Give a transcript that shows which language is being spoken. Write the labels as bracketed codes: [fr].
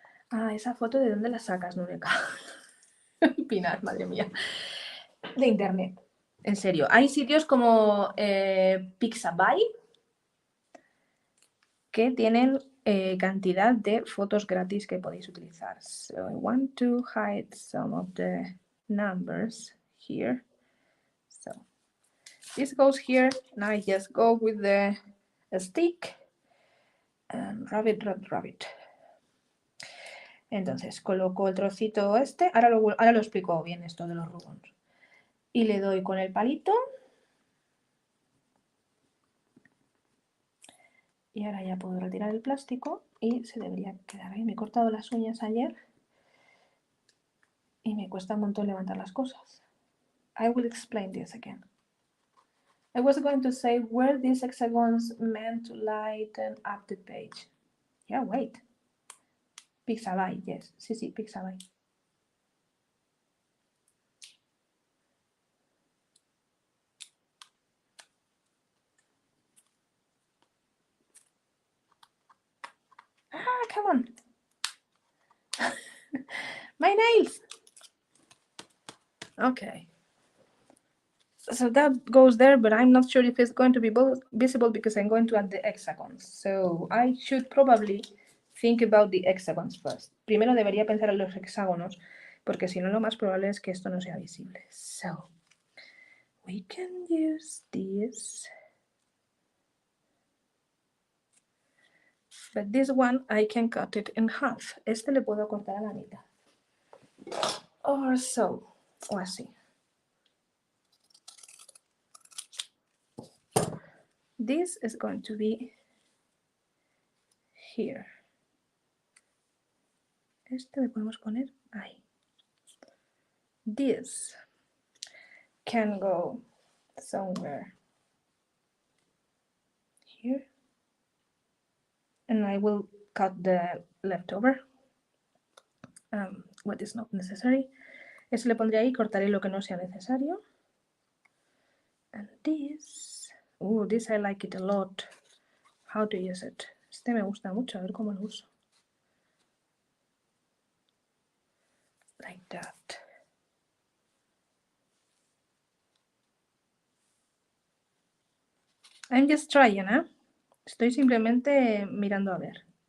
[es] Ah, esa foto, ¿de dónde la sacas, Nuneka? Pinar, madre mía. De internet. En serio. Hay sitios como Pixabay que tienen cantidad de fotos gratis que podéis utilizar. [en] So I want to hide some of the numbers here. So this goes here. Now I just go with the stick and rabbit. [es] Entonces coloco el trocito este. Ahora lo explico bien esto de los ribbons. Y le doy con el palito. Y ahora ya puedo retirar el plástico y se debería quedar ahí. Me he cortado las uñas ayer y me cuesta un montón levantar las cosas. [en] I will explain this again. I was going to say were these hexagons meant to lighten up the page. Yeah, wait. Pixabay, yes. Sí, Pixabay. Ah, come on. My nails. Okay. So that goes there, but I'm not sure if it's going to be visible because I'm going to add the hexagons. So I should probably think about the hexagons first. [es] Primero debería pensar en los hexágonos, porque si no lo más probable es que esto no sea visible. [en] So we can use this. But this one I can cut it in half. [es] Este le puedo cortar a la mitad. [en] Or so, [es] o así. [en] This is going to be here. [es] Este le podemos poner ahí. [en] This can go somewhere here. And I will cut the leftover. What is not necessary. [es] Eso le pondré ahí, cortaré lo que no sea necesario. [en] And this, this I like it a lot. How to use it. [es] Este me gusta mucho, a ver cómo lo uso. [en] Like that. I'm just trying, [es] ¿eh? Estoy simplemente mirando a ver.